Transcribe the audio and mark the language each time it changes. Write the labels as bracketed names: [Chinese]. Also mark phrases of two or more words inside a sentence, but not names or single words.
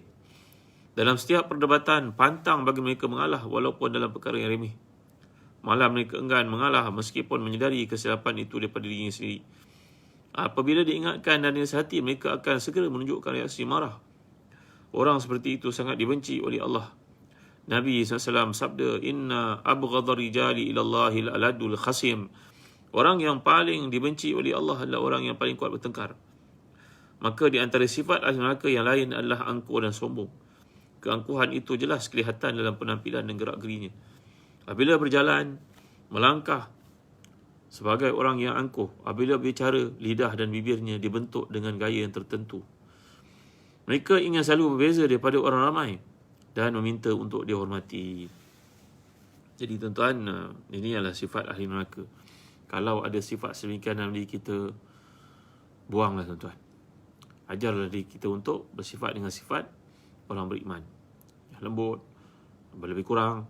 [Malay] Dalam setiap perdebatan, pantang bagi mereka mengalah walaupun dalam perkara yang remeh. Malah mereka enggan mengalah meskipun menyedari kesilapan itu daripada dirinya sendiri. Apabila diingatkan dan dinasihati, mereka akan segera menunjukkan reaksi marah. Orang seperti itu sangat dibenci oleh Allah. Nabi SAW sabda, [Arabic] إن أبغض الرجال إلى الله الألد الخصم. [Malay] Orang yang paling dibenci oleh Allah adalah orang yang paling kuat bertengkar. Maka di antara sifat ahli neraka yang lain adalah angkuh dan sombong. Keangkuhan itu jelas kelihatan dalam penampilan dan gerak-gerinya. Apabila berjalan, melangkah sebagai orang yang angkuh. Apabila bicara, lidah dan bibirnya dibentuk dengan gaya yang tertentu. Mereka ingin selalu berbeza daripada orang ramai dan meminta untuk dihormati. Jadi tuan-tuan, ini adalah sifat ahli neraka. Kalau ada sifat sedemikian dalam diri kita, buanglah tuan-tuan. Ajarlah diri kita untuk bersifat dengan sifat orang beriman, yang lembut, lebih kurang.